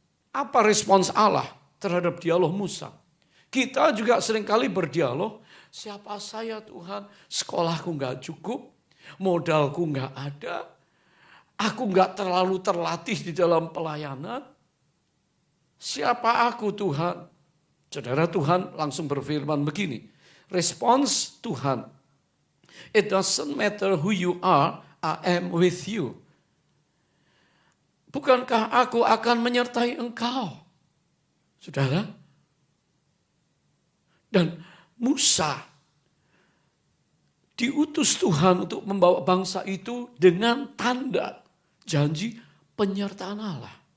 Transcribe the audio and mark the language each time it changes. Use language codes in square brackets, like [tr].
[id] Apa respons Allah terhadap dialog Musa? Kita juga seringkali berdialog, siapa saya Tuhan? Sekolahku gak cukup, modalku gak ada, aku gak terlalu terlatih di dalam pelayanan. Siapa aku Tuhan? Saudara, Tuhan langsung berfirman begini, respons Tuhan, [en] it doesn't matter who you are, I am with you. [id] Bukankah aku akan menyertai engkau? Saudara. Dan Musa diutus Tuhan untuk membawa bangsa itu dengan tanda janji penyertaan Allah.